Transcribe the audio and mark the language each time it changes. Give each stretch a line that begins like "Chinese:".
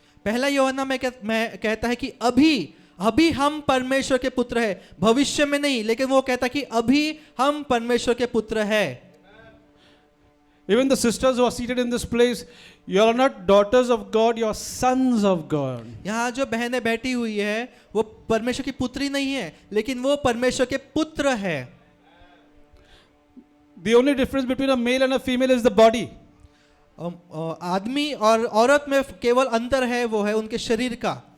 Hindi: पहला यूहन्ना में कहता है कि अभी हम परमेश्वर के पुत्र है, भविष्य में नहीं, लेकिन वो कहता है कि अभी हम परमेश्वर के पुत्र है।
English: Even the sisters who are seated in this place, you are not daughters of God, you are sons of God.
Hindi: यहाँ जो बहनें बैठी हुई है वो परमेश्वर की पुत्री नहीं है, लेकिन वो परमेश्वर के पुत्र है।
English: The only difference between a male and a female is the body.
Hindi: आदमी और औरत में केवल अंतर है, वो है उनके शरीर का।